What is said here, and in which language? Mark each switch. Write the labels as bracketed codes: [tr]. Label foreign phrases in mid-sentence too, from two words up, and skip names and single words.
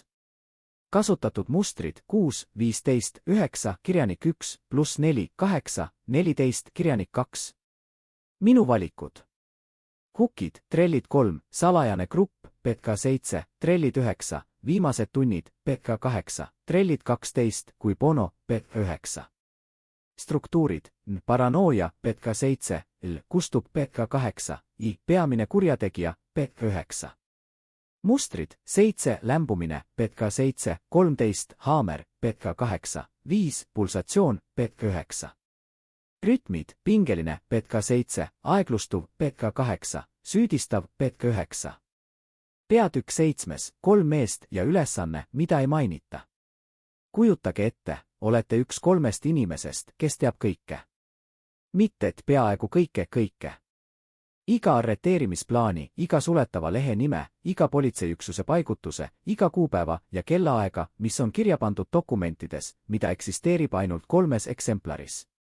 [et] Kasutatud mustrid, 6, 15, 9, kirjanik 1, pluss 4, 8, 14, kirjanik 2. Minu valikud. Hukid, trellid 3, salajane grupp, PK7, trellid 9, viimased tunnid, PK8, trellid 12, kui Bono, PK9. Struktuurid, paranooia, PK7, L, kustub PK8, I, peamine kurjategija, PK9. Mustrid, 7, lämbumine, PK7, 13, haamer, PK8, 5, pulsatsioon, PK9. Rütmid, pingeline, PK7, aeglustuv, PK8, süüdistav, PK9. Peatükk 7, 3 meest ja ülesanne, mida ei mainita. Kujutage ette, olete üks 3 inimesest, kes teab kõike. Mitte et peaaegu kõike. Iga arreteerimisplaani, iga suletava lehe nime, iga politseiüksuse paigutuse, iga kuupäeva ja kellaaega, mis on kirja pandud dokumentides, mida eksisteerib ainult 3 eksemplaris.